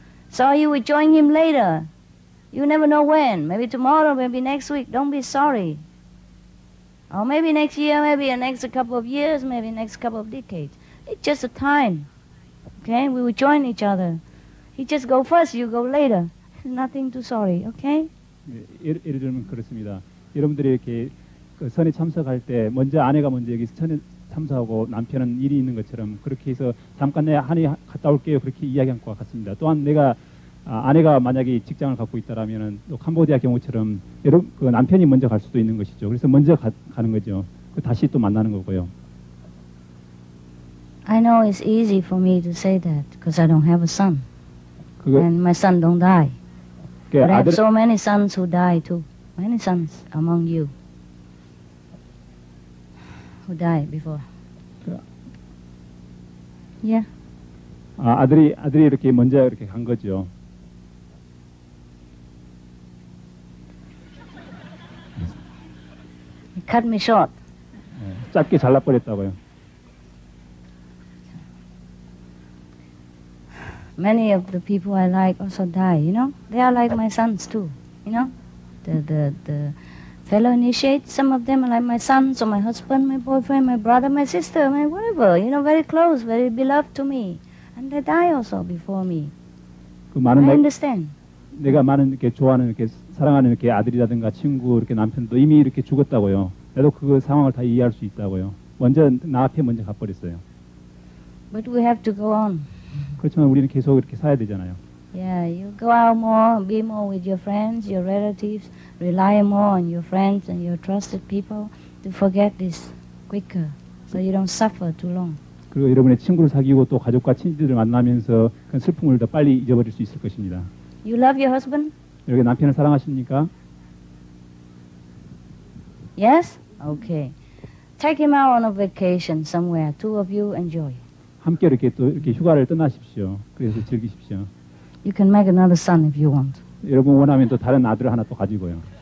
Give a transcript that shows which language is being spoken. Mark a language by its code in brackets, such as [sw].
[en] So you will join him later. You never know when, maybe tomorrow, maybe next week, don't be sorry. Or maybe next year, maybe the next couple of years, maybe next couple of decades. It's just a time, okay? We will join each other. He just go first, you go later. There's nothing to sorry, okay? [ko] 예를 들면 그렇습니다. 여러분들이 이렇게 그 선에 참석할 때 먼저 아내가 먼저 여기 선에 참석하고 남편은 일이 있는 것처럼 그렇게 해서 잠깐 내 한이 갔다 올게요 그렇게 이야기한 것과 같습니다. 또한 내가 아내가 만약에 직장을 갖고 있다라면은 또 캄보디아 경우처럼 그 남편이 먼저 갈 수도 있는 것이죠. 그래서 먼저 가는 거죠. 다시 또 만나는 거고요. [en] I know it's easy for me to say that because I don't have a son. And my son don't die. But I have so many sons who die too. Many sons among you who died before. Yeah. [ko] 아들이 이렇게 먼저 이렇게 간 거죠. [en] Cut me short. [ko] 짧게 잘라버렸다고요. [en] Many of the people I like also die, you know. They are like my sons too, you know. The fellow initiates, some of them are like my sons or my husband, my boyfriend, my brother, my sister, my whatever, you know, very close, very beloved to me. And they die also before me. I understand. [ko] 내가 많은 이렇게 좋아하는 이렇게 사랑하는 이렇게 아들이라든가 친구 이렇게 남편도 이미 이렇게 죽었다고요. 나도 그 상황을 다 이해할 수 있다고요. 나 앞에 먼저 가버렸어요. [en] But we have to go on. [ko] 그렇지만 우리는 계속 이렇게 살아야 되잖아요. [en] Yeah, you go out more, be more with your friends, your relatives, rely more on your friends and your trusted people to forget this quicker, so you don't suffer too long. [ko] 그리고 여러분의 친구를 사귀고 또 가족과 친지들을 만나면서 그 슬픔을 더 빨리 잊어버릴 수 있을 것입니다. [en] You love your husband? [ko] 여러분 남편을 사랑하십니까? [en] Yes? Okay. Take him out on a vacation somewhere. Two of you enjoy. [ko] 함께 이렇게 또 이렇게 휴가를 떠나십시오. 그래서 즐기십시오. [en] You can make another son if you want. [ko] 여러분 원하면 또 다른 아들을 하나 또 가지고요.